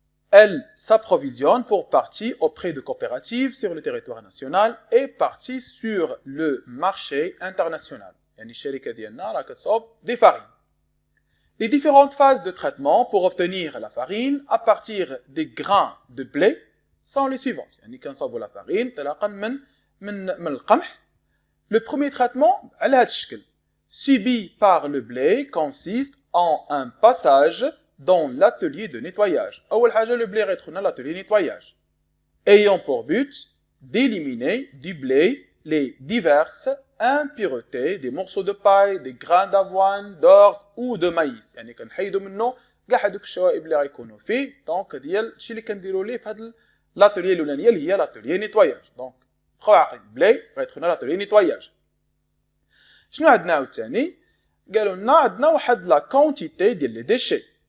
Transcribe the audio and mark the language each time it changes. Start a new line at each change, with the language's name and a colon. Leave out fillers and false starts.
French: Elle s'approvisionne pour partie auprès de coopératives sur le territoire national et partie sur le marché international.
Arabic: يعني الشركة ديالنا راه كتصاوب
French: des farines. Les différentes phases de traitement pour obtenir la farine à partir des grains de blé sont les suivantes.
Arabic: يعني كنصاوبوا
French: la farine
Arabic: انطلاقا من القمح.
French: Le premier traitement
Arabic: على هذا الشكل
French: subi par le blé consiste en un passage dans l'atelier de nettoyage.
Arabic: أول حاجة
French: le blé
Arabic: غيدخلنا
French: l'atelier nettoyage. Ayant pour but d'éliminer du blé les diverses impuretés des morceaux de paille, des grains d'avoine, d'orge ou de maïs.
Arabic: يعني كنحيدوا منه كاع هذوك الشوائب اللي غيكونوا فيه. دونك ديال الشيء اللي كنديروا ليه في هذا l'atelier الاولانيه اللي هي l'atelier nettoyage. دونك بقاو عاقلين بلي غيدخلنا l'atelier nettoyage. شنو عندنا عاوتاني؟ قالوا لنا عندنا واحد لا كونتيتي ديال لي ديشي.